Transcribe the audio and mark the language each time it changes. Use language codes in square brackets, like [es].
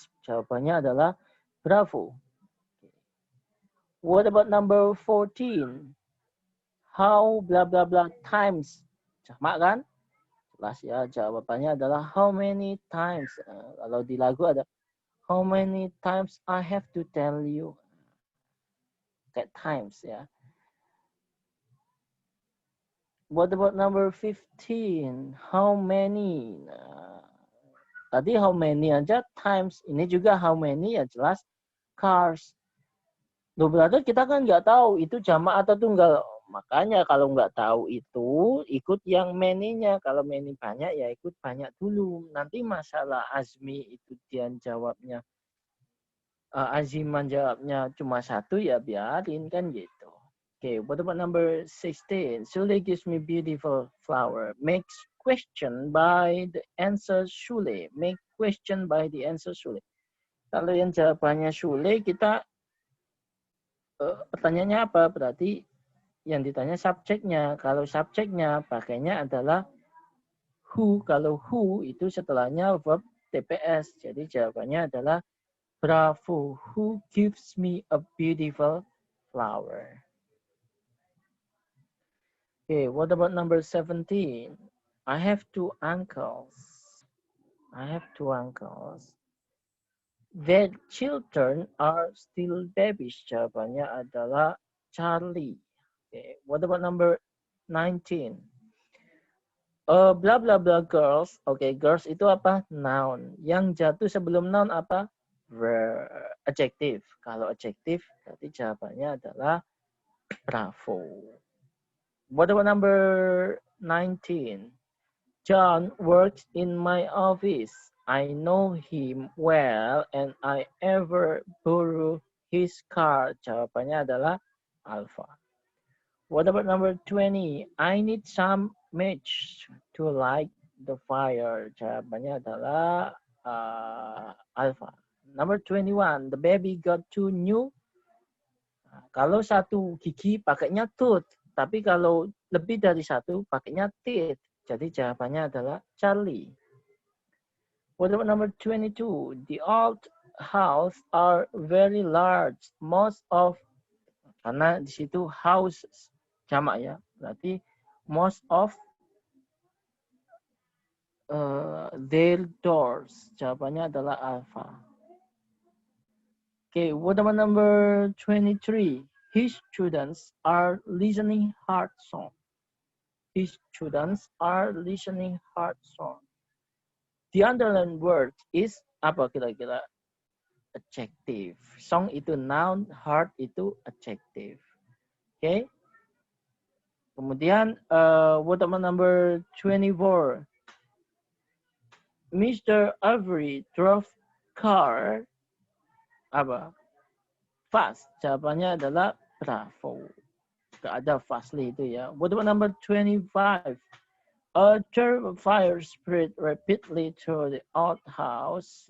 [id] Jawabannya adalah Bravo. [en] What about number 14? How blah blah blah times. [id] Sama kan? Jelas ya. Jawabannya adalah how many times. Kalau di lagu ada [en] how many times I have to tell you. Kayak times ya. What about number 15? How many? [id] Tadi how many aja times. Ini juga how many ya jelas cars. Loh, berarti kita kan nggak tahu itu jamak atau tunggal. Makanya kalau nggak tahu itu ikut yang many-nya. Kalau many banyak ya ikut banyak dulu. Nanti masalah Azmi itu dia jawabnya. Aziman jawabnya cuma satu ya biarin kan gitu. [en] Okay, what about number 16? Shule gives me beautiful flower. Makes question by the answer Shule. Make question by the answer Shule. [id] Kalau yang jawabannya Shule, kita pertanyaannya apa? Berarti yang ditanya subjeknya. Kalau subjeknya pakainya adalah who. Kalau who itu setelahnya verb TPS. Jadi jawabannya adalah bravo. [en] Who gives me a beautiful flower? Okay, what about number 17? I have two uncles. I have two uncles. Their children are still babies. [id] Jawabannya adalah Charlie. [en] Okay, what about number 19? Blah blah blah girls. [id] Oke, girls itu apa? Noun. Yang jatuh sebelum noun apa? Adjective. Kalau adjective, berarti jawabannya adalah bravo. [en] What about number 19? John works in my office. I know him well and I ever borrow his car. [id] Jawabannya adalah alpha. [en] What about number 20? I need some match to light the fire. [id] Jawabannya adalah alpha. [en] Number 21. The baby got two new. [id] Kalau satu gigi pakainya tooth. Tapi kalau lebih dari satu pakainya teeth. Jadi jawabannya adalah Charlie. [en] What about number 22? The old house are very large. [id] Most of, karena di situ houses jamak ya. [en] Berarti most of their doors. [id] Jawabannya adalah alpha. [en] Okay, what about number 23? His students are listening hard song. His students are listening hard song. The underlined word is [id] apa kira-kira? [en] Adjective. [id] Song itu noun, hard itu adjective. Okay. [en] Kemudian, what about number 24? Mr. Avery drove car apa? Fast. [id] Jawabannya adalah bravo. Gak ada fastly itu ya. [en] What about number 25? A terrible fire spread rapidly through the outhouse.